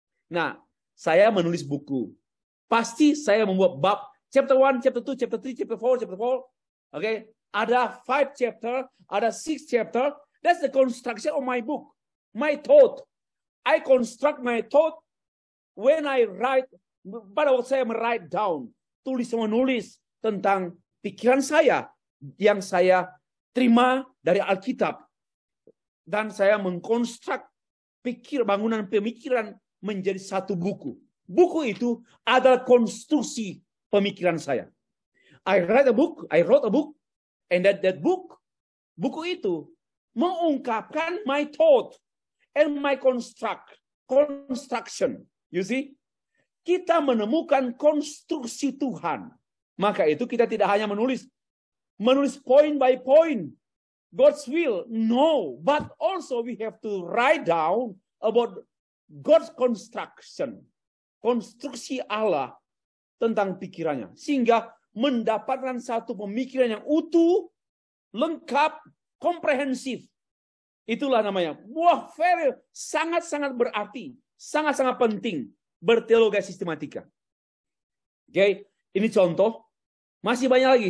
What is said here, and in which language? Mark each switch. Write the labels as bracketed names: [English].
[Indonesian] Nah, saya menulis buku. Pasti saya membuat bab chapter 1, chapter 2, chapter 3, chapter 4, chapter 4. Okay? Ada 5 chapter, ada 6 chapter. [English] That's the construction of my book. My thought. I construct my thought when I write. [Indonesian] Pada waktu saya [English] write down, [Indonesian] menulis tentang pikiran saya yang saya terima dari Alkitab. Dan saya mengkonstruk bangunan pemikiran menjadi satu buku. Buku itu adalah konstruksi pemikiran saya. [English] I wrote a book, and that [Indonesian] buku itu mengungkapkan [English] my thought and my construction. You see? [Indonesian] Kita menemukan konstruksi Tuhan. Maka itu kita tidak hanya menulis [English] point by point God's will. No, but also we have to write down about God's construction. [Indonesian] Konstruksi Allah tentang pikirannya. Sehingga mendapatkan satu pemikiran yang utuh, lengkap, komprehensif. Itulah namanya. Wah, sangat-sangat berarti. Sangat-sangat penting. Berteologi sistematika. Oke, ini contoh. Masih banyak lagi.